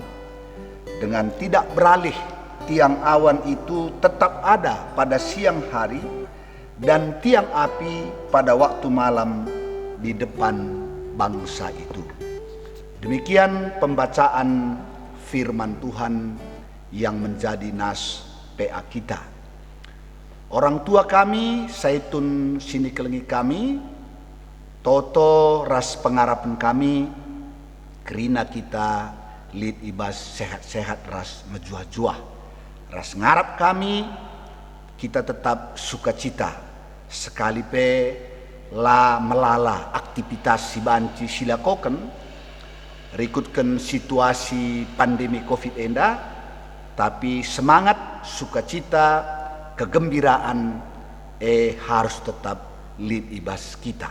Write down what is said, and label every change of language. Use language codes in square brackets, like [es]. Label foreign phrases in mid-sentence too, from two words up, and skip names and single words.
[id] Dengan tidak beralih, tiang awan itu tetap ada pada siang hari dan tiang api pada waktu malam di depan bangsa itu. Demikian pembacaan firman Tuhan yang menjadi nas PA kita. Orang tua kami, [btx] Zaitun sini kelengi kami, toto ras pengarapan kami, kerina kita lid ibas sehat-sehat ras mejuah-juah. Ras ngarap kami, kita tetap sukacita. Sekali pe la melala aktivitas si banci silakoken rikutkan situasi pandemi COVID enda, [id] tapi semangat, sukacita, kegembiraan harus tetap [btx] lid ibas kita.